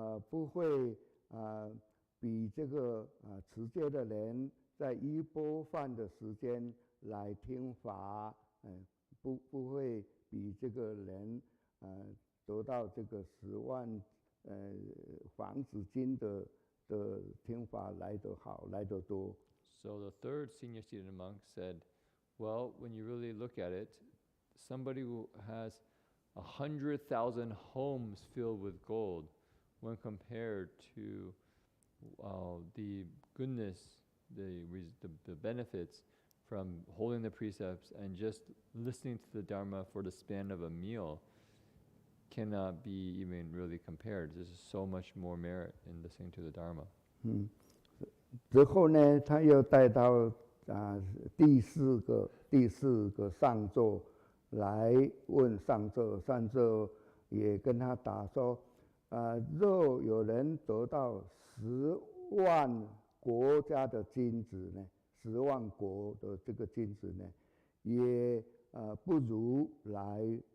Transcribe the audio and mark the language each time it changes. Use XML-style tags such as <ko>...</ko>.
<zh>不会比这个持戒的人在一钵饭的时间来听法，不会比这个人得到这个10万房子金的听法来得好，来得多。</zh> <en>So the third senior seated monk said, well, when you really look at it, somebody who has 100,000 homes filled with gold, when compared to the goodness, the benefits from holding the precepts and just listening to the Dharma for the span of a meal, cannot be even really compared. There's so much more merit in listening to the Dharma.</en> <zh>之后呢，他又带到第四个上座来问上座，上座也跟他答说，若有人得到10万国家的金子呢，10万国的这个金子呢，也不如来</zh>